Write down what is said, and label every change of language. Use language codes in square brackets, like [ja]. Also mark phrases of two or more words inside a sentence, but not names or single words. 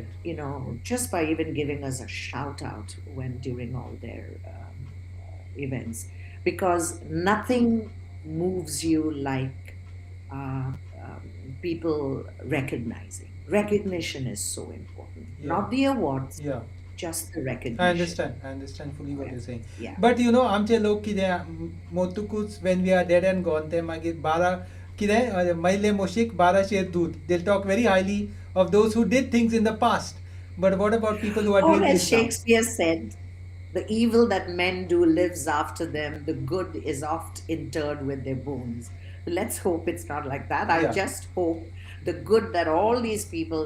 [en] just by even giving us a shout out when during all their events, because nothing moves you like people recognizing. Recognition is so important, Yeah. not the awards, Yeah. just the I recognition. understand fully what you're saying. Yeah. [kok] But आमचे लोग कितें मोतुकूच [en] when we are dead and gone [kok] ते मागीर बारा कितें मैले मोशीक बारा शेर दूध. [en] They'll talk very highly of those who did things in the past. But what about people who are Or doing as this now? Shakespeare said, the evil that men do lives after them, the good is oft interred with their bones. Let's hope it's not like that. I Yeah. just hope the good that all these people